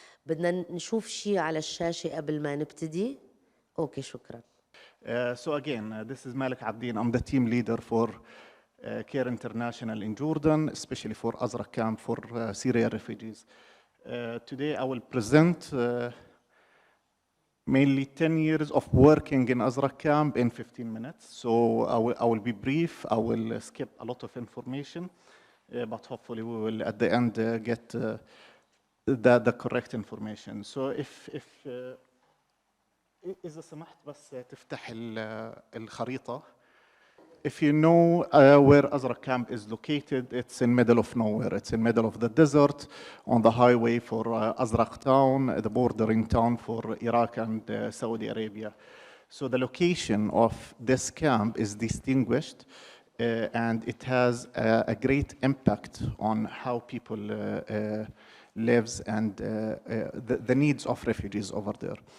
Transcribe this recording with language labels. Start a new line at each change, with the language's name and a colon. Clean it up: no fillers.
Arabic: بدنا نشوف شيء على الشاشة قبل ما نبتدي. أوكي شكرا.
English: So again, this is Malik Abdin. I'm the team leader for Care International in Jordan, especially for Azraq camp for Syria refugees. Today I will present mainly 10 years of working in Azraq camp in 15 minutes. So I will be brief. I will skip a lot of information, but hopefully we will at the end get the correct information. So if
Arabic: إذا سمحت بس تفتح الخريطة.
English: If you know where Azraq camp is located, it's in middle of nowhere. It's in middle of the desert, on the highway for Azraq town, the bordering town for Iraq and Saudi Arabia. So the location of this camp is distinguished, and it has a great impact on how people lives and the needs of refugees over there.